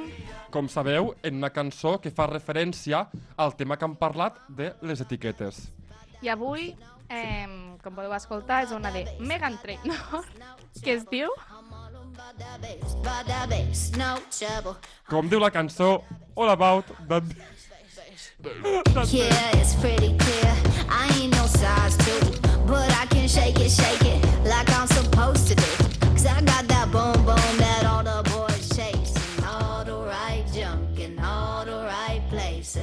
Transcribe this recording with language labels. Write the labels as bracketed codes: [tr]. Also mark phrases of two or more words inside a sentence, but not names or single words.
[ca] com sabeu, en una cançó que fa referència al tema que hem parlat de les etiquetes. I avui, com podeu escoltar, és una de Meghan Trainor, que es diu... Com diu la cançó, All About That... [en] Yeah, it's pretty clear. I ain't no size two, but I can shake it like I'm supposed to do. 'Cause I got that boom boom that all the boys chase, and all the right junk in all the right places.